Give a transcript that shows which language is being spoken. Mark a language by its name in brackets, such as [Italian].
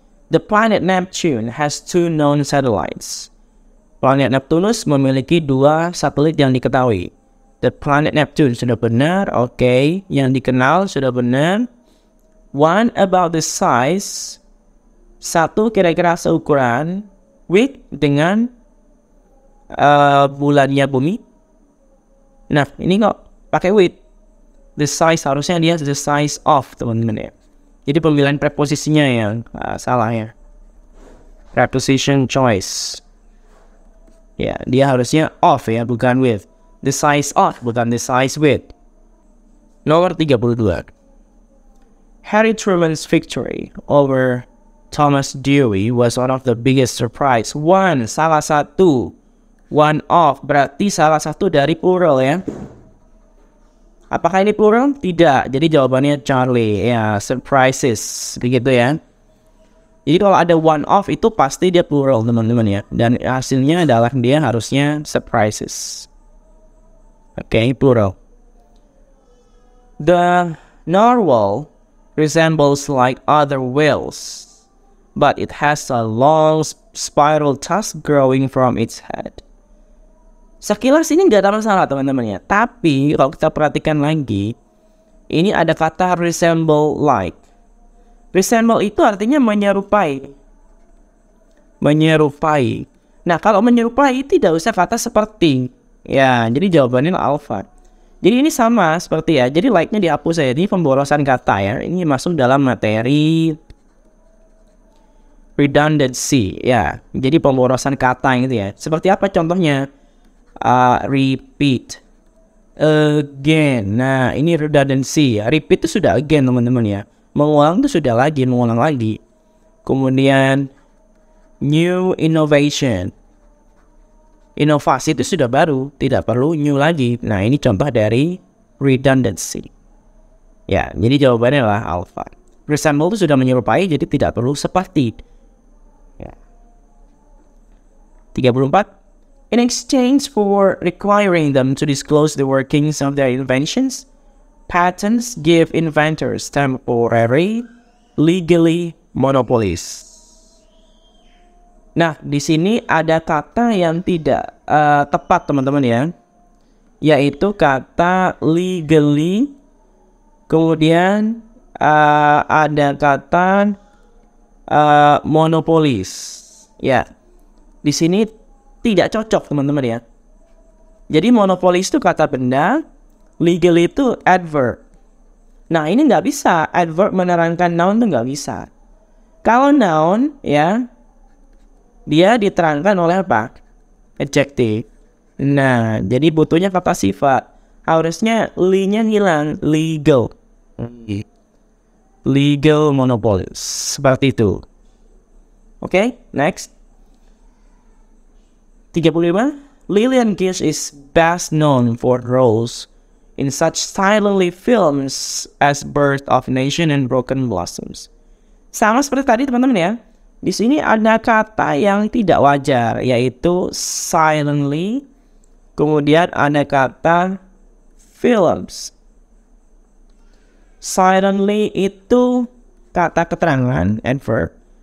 [English] The planet Neptune has 2 known satellites. [Indonesian] Planet Neptunus memiliki 2 satelit yang diketahui. The planet Neptune sudah benar, oke. Yang dikenal sudah benar. [English] One about the size. [Indonesian] 1 kira-kira seukuran with dengan bulannya bumi. Nah, ini kok pakai with. The size harusnya dia [English] the size of, [Indonesian] teman-teman ya. Jadi pemilihan preposisinya yang salah ya. Preposition choice. Ya, dia harusnya of ya, bukan with. [English] The size of, [Indonesian] bukan the size with. Nomor 32. [English] Harry Truman's victory over Thomas Dewey was one of the biggest surprise. [Indonesian] One, salah satu. One of, berarti salah satu dari plural ya. Apakah ini plural? Tidak. Jadi jawabannya Charlie. Ya, surprises. Begitu ya. Jadi kalau ada one of itu pasti dia plural, teman-teman ya. Dan hasilnya adalah dia harusnya surprises. Oke, plural. [English] The narwhal resembles like other whales, but it has a long spiral tusk growing from its head. [Indonesian] Sekilas ini nggak ada masalah, teman-teman ya. Tapi kalau kita perhatikan lagi, ini ada kata resemble like. Resemble itu artinya menyerupai. Menyerupai. Nah, kalau menyerupai tidak usah kata seperti. Ya, jadi jawabannya alpha. Jadi ini sama seperti ya. Jadi like-nya dihapus ya. Ini pemborosan kata ya. Ini masuk dalam materi redundancy ya. Jadi pemborosan kata gitu ya. Seperti apa contohnya? Repeat again. Nah, ini redundancy ya. Repeat itu sudah again, teman-teman ya. Mengulang itu sudah lagi, mengulang lagi. Kemudian new innovation. Inovasi itu sudah baru, tidak perlu new lagi. Nah, ini contoh dari redundancy. Ya, jadi jawabannya adalah alpha. Resemble itu sudah menyerupai, jadi tidak perlu seperti. Ya. 34. [English] In exchange for requiring them to disclose the workings of their inventions, patents give inventors temporary, legally monopolies. [Indonesian] Nah, di sini ada kata yang tidak tepat, teman-teman ya, yaitu kata legally. Kemudian ada kata monopolies. Ya, di sini tidak cocok, teman-teman ya. Jadi monopolies itu kata benda, legal itu adverb. Nah, ini nggak bisa. Adverb menerangkan noun itu nggak bisa. Kalau noun ya, dia diterangkan oleh apa? Adjective. Nah, jadi butuhnya kata sifat. Harusnya li-nya hilang, legal. Legal monopolies. Seperti itu. Oke, next. 35. [English] Lillian Gish is best known for roles in such silently films as Birth of a Nation and Broken Blossoms. [Indonesian] Sama seperti tadi, teman-teman ya. Di sini ada kata yang tidak wajar, yaitu silently. Kemudian ada kata films. Silently itu kata keterangan, adverb.